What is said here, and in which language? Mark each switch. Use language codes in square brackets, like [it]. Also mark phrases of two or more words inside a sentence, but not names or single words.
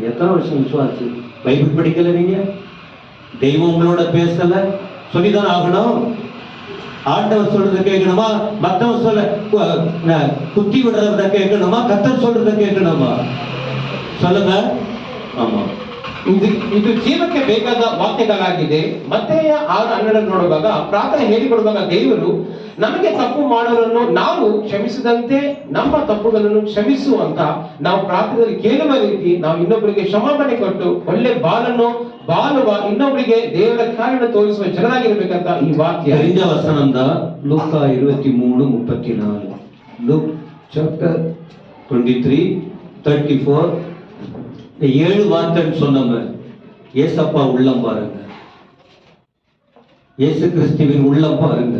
[ta] எத்தனை வருஷம் விசுவாசி, பைபிள் படிக்கல, நீங்க தெய்வம் உங்களோட பேசல, சொல்லிதான் ஆகணும். ஆண்டவர் சொல்றதை கேட்கணுமா, மற்றவன் சொல்ல குத்தி விடுறத கேட்கணுமா, கர்த்தர் சொல்றதை கேட்கணுமா? சொல்லுங்க. ஆமா, [kn] ಇದು ಜೀವಕ್ಕೆ ಬೇಕಾದ ವಾಕ್ಯಗಳಾಗಿದೆ. ಮತ್ತೆಯ 6:12 ನೋಡುವಾಗ ಪ್ರಾರ್ಥನೆ ಹೇಳಿಕೊಡುವಾಗ ದೇವರು ನಮಗೆ ತಪ್ಪು ಮಾಡೋರನ್ನು ನಾವು ಕ್ಷಮಿಸಿದಂತೆ ನಮ್ಮ ತಪ್ಪುಗಳನ್ನು ಕ್ಷಮಿಸು ಅಂತ ನಾವು ಪ್ರಾರ್ಥನೆಯಲ್ಲಿ ಕೇಳುವ ರೀತಿ ನಾವು ಇನ್ನೊಬ್ಬರಿಗೆ ಕ್ಷಮಾಪಣೆ ಕೊಟ್ಟು ಒಳ್ಳೆ ಬಾಳುವ ಇನ್ನೊಬ್ಬರಿಗೆ ದೇವರ ಕಾರ್ಯವನ್ನು ತೋರಿಸುವ ಜನರಾಗಿರ್ಬೇಕಂತ ಈ ವಾಕ್ಯ. [ta] தெரிஞ்ச வசனம் தான் லூக்கா 23:34. லூக் சாப்டர் 23:34. இந்த 7 வார்த்தைன்னு சொன்னோம். ஏசப்பா உள்ளம் பாருங்க, இயேசு கிறிஸ்துவின் உள்ளம் பாருங்க.